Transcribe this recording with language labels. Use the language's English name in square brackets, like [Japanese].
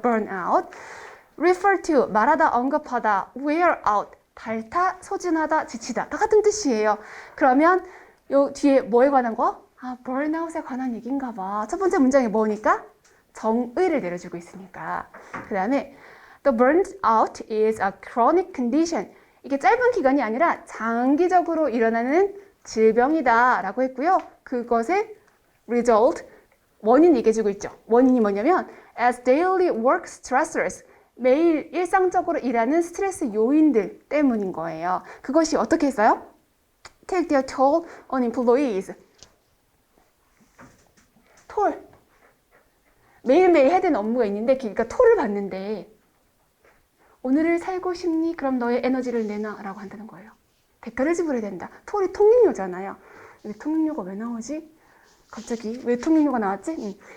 [English] burnout. [Korean] refer to, 말하다, 언급하다, wear out, 닳다, 소진하다, 지치다. 다 같은 뜻이에요. 그러면 요 뒤에 뭐에 관한 거? burnout에 관한 얘기인가 봐. 첫 번째 문장이 뭐니까? 정의를 내려주고 있으니까. 그 다음에 [English] The burnout is a chronic condition. [Korean] 이게 짧은 기간이 아니라 장기적으로 일어나는 질병이다 라고 했고요. 그것의 result, 원인 얘기해주고 있죠. 원인이 뭐냐면 [English] as daily work stressors, [Korean] 매일 일상적으로 일하는 스트레스 요인들 때문인 거예요. 그것이 어떻게 했어요? [English] Take their toll on employees. [Korean] 톨. 매일매일 해야 되는 업무가 있는데 그러니까 톨을 받는데 오늘을 살고 싶니? 그럼 너의 에너지를 내놔 라고 한다는 거예요. 대가를 지불해야 된다. 톨이 통행료잖아요. 여기 통행료가 왜 나오지? 갑자기 왜 통행료가 나왔지?